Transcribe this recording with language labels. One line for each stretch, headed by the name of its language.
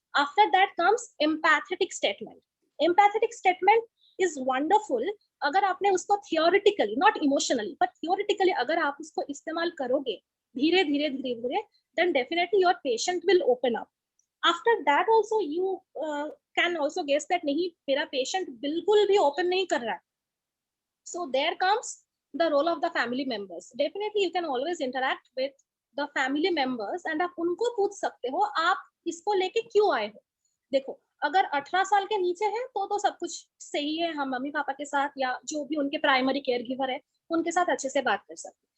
English: After that comes empathetic statement. Empathetic statement is wonderful
Hindi: अगर आपने उसको
English: theoretically, not emotionally but theoretically
Hindi: अगर आप उसको इस्तेमाल करोगे धीरे धीरे
English: धीरे धीरे, then definitely your patient will open up. After that also you can also guess that
Hindi: नहीं, मेरा पेशेंट बिल्कुल भी ओपन नहीं कर रहा है.
English: So there comes the role of the family members. Definitely you can always interact with the family members and
Hindi: आप उनको पूछ सकते हो आप इसको लेके क्यों आए हो. देखो अगर 18 साल के नीचे है तो सब कुछ सही है, हम मम्मी पापा के साथ या जो भी उनके प्राइमरी केयर गिवर है उनके साथ अच्छे से बात कर सकते हैं.